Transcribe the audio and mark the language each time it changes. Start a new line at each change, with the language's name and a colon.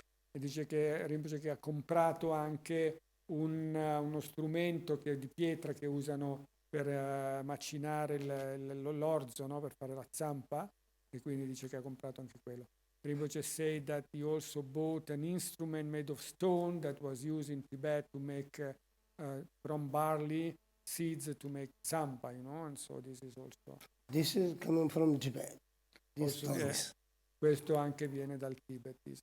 Italian: E dice che Rinpoche che ha comprato anche uno strumento di pietra che usano per macinare l'orzo, per fare la zampa, e quindi dice che ha comprato anche quello.
English: Rinpoche said that he also bought an instrument made of stone that was used in Tibet to make from barley seeds to make zampa, and so this is also. This is coming from Tibet.
Italian: Questo anche viene dal Tibet.